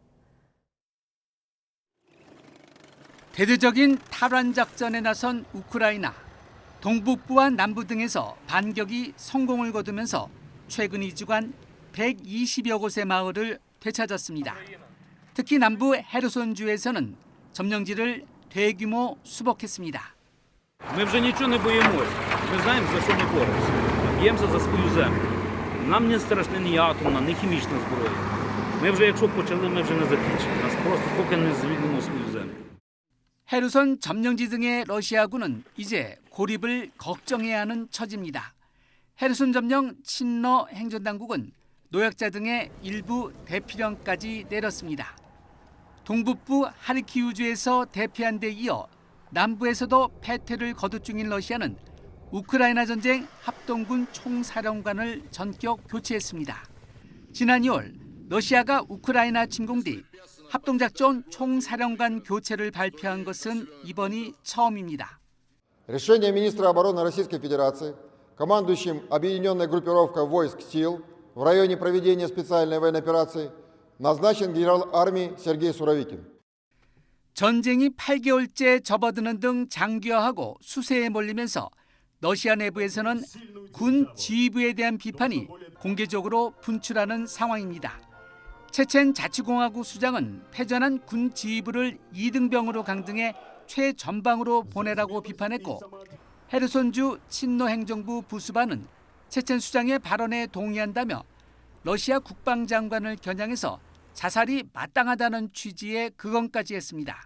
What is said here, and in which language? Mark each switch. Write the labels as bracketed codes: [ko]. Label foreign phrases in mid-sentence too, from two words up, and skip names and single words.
[ko] 대대적인 탈환 작전에 나선 우크라이나. 동북부와 남부 등에서 반격이 성공을 거두면서 최근 2주간 120여 곳의 마을을 되찾았습니다. 특히 남부 헤르손주에서는 점령지를 대규모 수복했습니다. [uk] Мы вже нічого не боїмося. Ми знаємо, за що ми боремося. Б'ємося за свою землю. Нам не страшна ні атомна, ні хімічна зброя. Ми вже, якщо почали, ми вже не закінчимо. Нас просто поки не звільнимо свою землю. [ko] 헤르손 점령지 등의 러시아군은 이제 고립을 걱정해야 하는 처지입니다. 헤르손 점령 친러 행정당국은 노약자 등의 일부 대피령까지 내렸습니다. 동북부 하르키우주에서 대피한 데 이어 남부에서도 패퇴를 거듭 중인 러시아는 우크라이나 전쟁 합동군 총사령관을 전격 교체했습니다. 지난 2월 러시아가 우크라이나 침공 뒤 합동작전 총사령관 교체를 발표한 것은 이번이 처음입니다. [ru] Решение министра обороны Российской Федерации, командующим объединенной группировкой войск сил в районе проведения специальной военной операции, назначен генерал армии Сергей Суровикин. [ko] 전쟁이 8개월째 접어드는 등 장기화하고 수세에 몰리면서 러시아 내부에서는 군 지휘부에 대한 비판이 공개적으로 분출하는 상황입니다. 체첸 자치공화국 수장은 패전한 군 지휘부를 2등병으로 강등해 최전방으로 보내라고 비판했고 헤르손주 친러 행정부 부수바는 체첸 수장의 발언에 동의한다며 러시아 국방장관을 겨냥해서 자살이 마땅하다는 취지의 극언까지 했습니다.